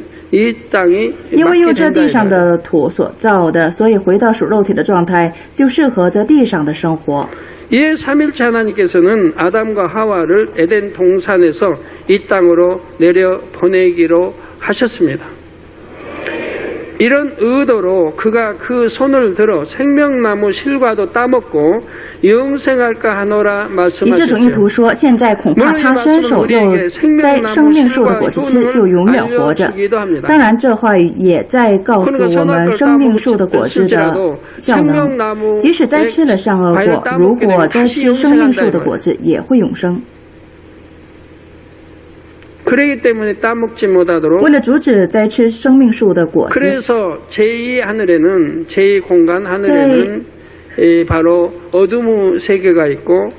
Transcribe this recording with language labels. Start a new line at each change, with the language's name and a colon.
Chinese: 因为用这地上的土所造的，所以回到属肉体的状态，就适合这地上的生活。
Korean: 이에 삼일체 하나님께서는 아담과 하와를 에덴 동산에서 이 땅으로 내려 보내기로 하셨습니다. 이런 의도로 그가 그 손을 들어 생명나무 실과도 따먹고 영생할까 하노라 말씀하셨죠.
Chinese: 以这种意图说，现在恐怕他伸手又摘生命树的果子吃，就永远活着。当然，这话语也在告诉我们生命树的果子的效能。即使摘吃了善恶果，如果摘吃生命树的果子，也会永生。为了阻止摘吃生命树的果子，
Korean: 그래서 제2하늘에는 제2공간 하늘에는 바로 어둠의 세계가 있고